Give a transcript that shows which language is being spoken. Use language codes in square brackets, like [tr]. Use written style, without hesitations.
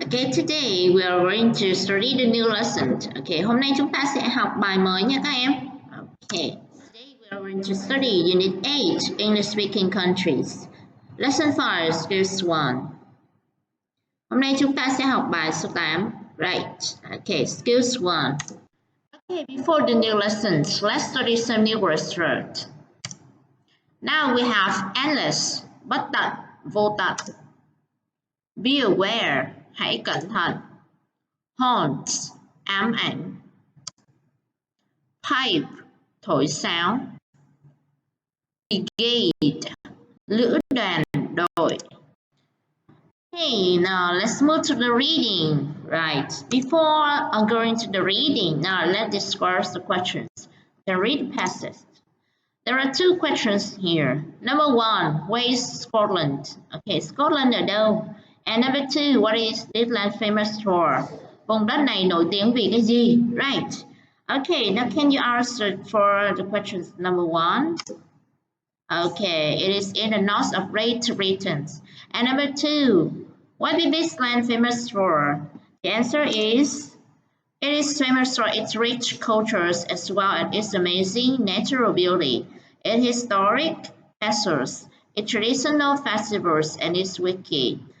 [en] Okay, today we are going to study the new lesson. [vi] Okay, hôm nay chúng ta sẽ học bài mới nha các em. [en] Okay, today we are going to study Unit 8, English Speaking Countries. Lesson 5, Skills 1. [vi] Hôm nay chúng ta sẽ học bài số 8. [en] Right. Okay, Skills 1. Okay, before the new lessons, let's study some new words. Now we have endless, [vi] bất tận, vô tận. [en] Be aware, [vi] hãy cẩn thận. Haunt, ám ảnh. Pipe, thổi sáo. Brigade, lữ đoàn, đội. [en] Okay, now let's move to the reading. Right, before going to the reading, now let's discuss the questions. The read passage. There are two questions here. Number 1, where is Scotland? Okay, Scotland [vi] ở đâu? [en] And number 2, what is this land famous for? [vi] Vùng đất này nổi tiếng vì cái gì? [en] Right. Okay, now can you answer for the questions number 1? Okay, it is in the north of Great Britain. And number 2, what is this land famous for? The answer is, it is famous for its rich cultures as well as its amazing natural beauty, its historic castles, its traditional festivals, and its wiki.